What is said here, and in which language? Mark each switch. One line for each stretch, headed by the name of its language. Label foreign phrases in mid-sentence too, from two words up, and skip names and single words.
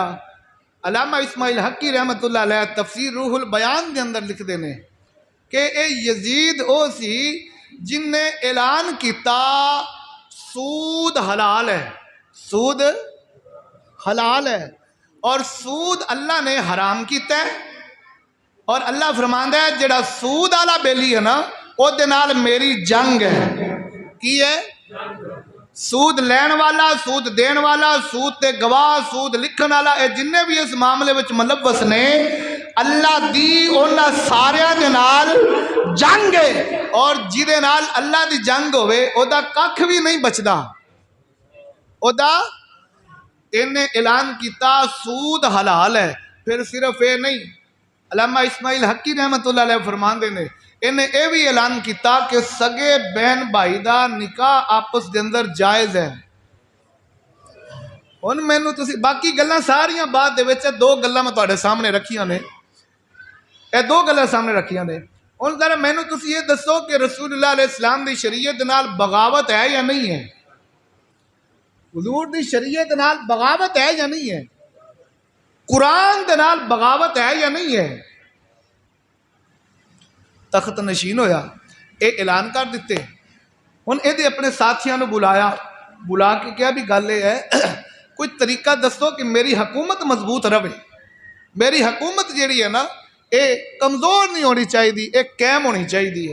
Punjabi: علامہ اسماعیل حقی
Arabic: رحمت اللہ علیہ
Punjabi: تفسیر روح البیان دے اندر لکھ دینے کہ اے یزید او سی جن نے اعلان کیتا سود حلال ہے، سود حلال ہے، اور سود اللہ نے حرام کیتا ہے، اور اللہ فرماندا ہے جڑا سود والا بیلی ہے نا او دے نال میری جنگ ہے۔ کی ہے؟ سود لین والا، سود دین والا، سود تے گواہ، سود لکھن والا، اے جن بھی اس معاملے وچ ملوث نے، اللہ دی انہاں ساریاں دے نال جنگ ہے، اور جہدے نال اللہ دی جنگ ہوئے او دا ککھ بھی نہیں بچدا۔ او دا انہیں اعلان کیتا سود حلال ہے۔ پھر صرف اے نہیں، علامہ اسماعیل حقی
Arabic: رحمت اللہ علیہ
Punjabi: فرماندے نے انہیں اے بھی اعلان کیتا کہ سگے بہن بھائی دا نکاح آپس دے اندر جائز ہے۔ ہن مینوں تسی باقی گلاں ساریاں بعد دے وچ دو گلاں میں تواڈے سامنے رکھیاں نے، اے دو گلاں سامنے رکھیاں نے۔ ہن ذرا مینوں تسی یہ دسو کہ رسول اللہ
Arabic: علیہ السلام
Punjabi: دی شریعت نال بغاوت ہے یا نہیں ہے؟ حضور دی شریعت نال بغاوت ہے یا نہیں ہے؟ قرآن دے نال بغاوت ہے یا نہیں ہے؟ تخت نشین ہویا، اے اعلان کر دیتے، ہن اے دے اپنے ساتھیاں نو بلایا، بلا کے کیا بھی گل ہے کوئی طریقہ دسو کہ میری حکومت مضبوط رہے، میری حکومت جیڑی ہے نا اے کمزور نہیں ہونی چاہیے، اے قائم ہونی چاہیے۔